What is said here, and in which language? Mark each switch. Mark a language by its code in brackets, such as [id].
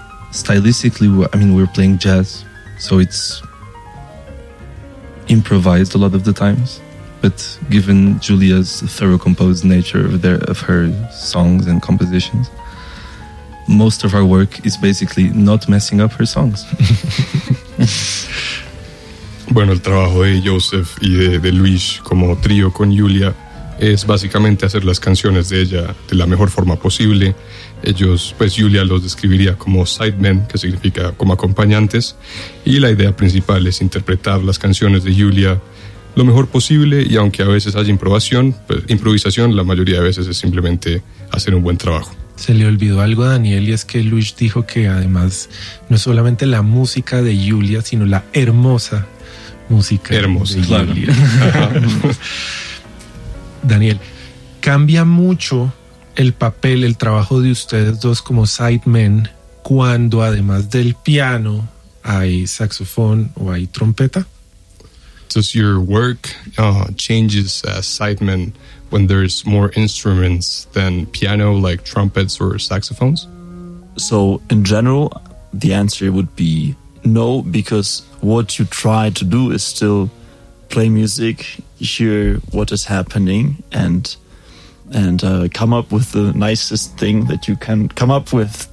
[en] Stylistically, I mean, we're playing jazz, so it's improvised a lot of the times. But given Julia's thorough composed nature of her songs and compositions, most of our work is basically not messing up her songs. [es] Bueno, el trabajo de Josef y de Luis como trío con Julia es básicamente hacer las canciones de ella de la mejor forma posible. Ellos, pues Julia los describiría como sidemen, que significa como acompañantes, y la idea principal es interpretar las canciones de Julia lo mejor posible, y aunque a veces haya improvisación, la mayoría de veces es simplemente hacer un buen trabajo. Se le olvidó algo a Daniel, y es que Luis dijo que además no solamente la música de Julia, sino la hermosa música hermosa, de claro. Julia. Daniel, ¿cambia mucho el papel, el trabajo de ustedes dos como sidemen cuando además del piano hay saxofón o hay trompeta? [en] Does your work changes as sidemen when there's more instruments than piano, like trumpets or saxophones? So in general, the answer would be no, because what you try to do is still play music, hear what is happening, and come up with the nicest thing that you can come up with.